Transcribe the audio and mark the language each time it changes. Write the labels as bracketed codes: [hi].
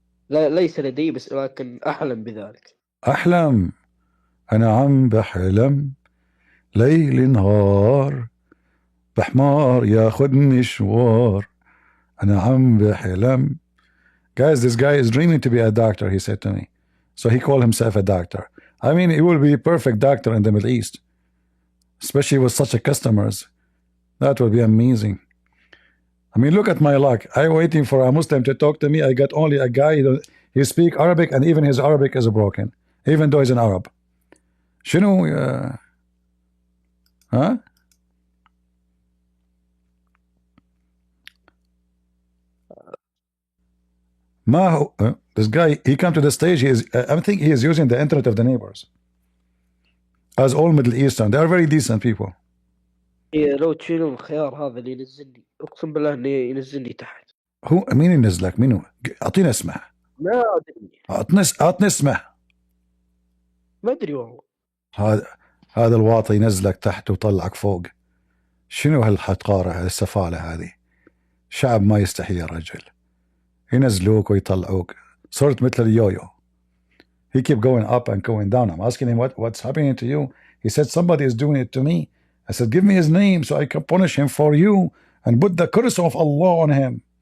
[ar] لا، ليس لدي، بس لكن أحلم بذلك. أحلم. أنا عم بحلم ليل نهار بحمار ياخدني مشوار. أنا عم بحلم. [en] Guys, this guy is dreaming to be a doctor, he said to me. So he called himself a doctor. I mean, he will be a perfect doctor in the Middle East, especially with such a customers. That would be amazing. I mean, look at my luck. I'm waiting for a Muslim to talk to me. I got only a guy, he speaks Arabic, and even his Arabic is broken, even though he's an Arab. [ar] شنو ها؟ ما هو [en] this guy, he come to the stage, I think he is using the internet of the neighbors. As all Middle Eastern, they are very decent people. [ar] لو تشيلون الخيار هذا اللي ينزلني، أقسم بالله إنه ينزلني تحت. هو مين ينزلك؟ منو؟ أعطينا اسمه. ما أدري. أعطني اسمه. ما أدري والله. هذا الواطي ينزلك تحت ويطلعك فوق. شنو هالحقارة، هالسفالة هذه؟ شعب ما يستحي يا رجل. ينزلوك ويطلعوك. صرت مثل اليويو. [en] He keep going up and going down. I'm asking him what's happening to you. He said somebody is doing it to me. I said give me his name so I can punish him for you and put the curse of Allah on him.